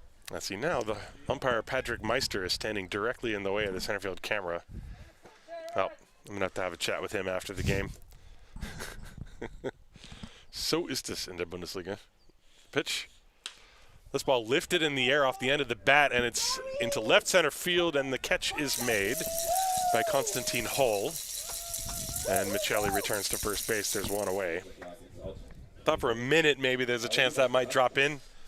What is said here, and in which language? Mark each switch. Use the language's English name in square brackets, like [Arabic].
[English] Let's see now. The umpire, Patrick Meister, is standing directly in the way of the center field camera. Well, I'm going to have a chat with him after the game. [German] So ist es in der Bundesliga. [English] Pitch. This ball lifted in the air off the end of the bat, and it's into left center field, and the catch is made by Konstantin Hull. And Michelli returns to first base. There's one away. Thought for a minute maybe there's a chance that might drop in.